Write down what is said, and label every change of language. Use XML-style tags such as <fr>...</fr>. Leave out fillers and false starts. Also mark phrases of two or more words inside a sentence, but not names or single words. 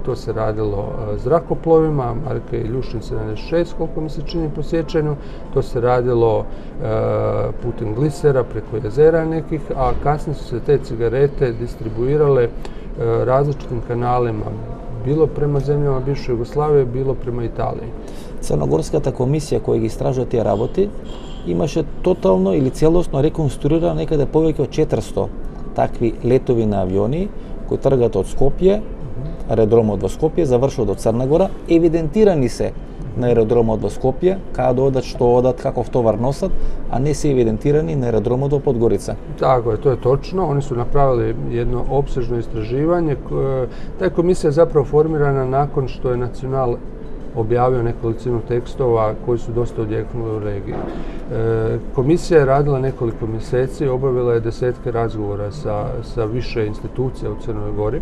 <hr>To se radilo zrakoplovima marke Iljušin 76, koliko mi se čini po sjećanju. To se radilo putem glisera preko jezera nekih, a kasnije su se te cigarete distribuirale različitim kanalima, bilo prema zemljama bivše Jugoslavije, bilo prema Italiji.</hr> <mk>Црногорската комисија која ги истражува тие работи имаше тотално или целосно реконструирано некаде повеќе од 400 такви летови на авиони кои тргат од Скопје, аеродромот во Скопје, завршуваат до Црна Гора, евидентирани се на аеродромот во Скопје, каде да одат, што одат, каков товар носат, а не се евидентирани на аеродрому до Подгорица.</mk> <hr>Tako je, to je točno. Oni su napravili jedno opsežno istraživanje. Ta komisija je zapravo formirana nakon što je Nacional objavio nekolicinu tekstova koji su dosta odjeknuli u regiji. Komisija je radila nekoliko mjeseci, obavila je desetke razgovora sa više institucija u Crnoj Gori.</hr>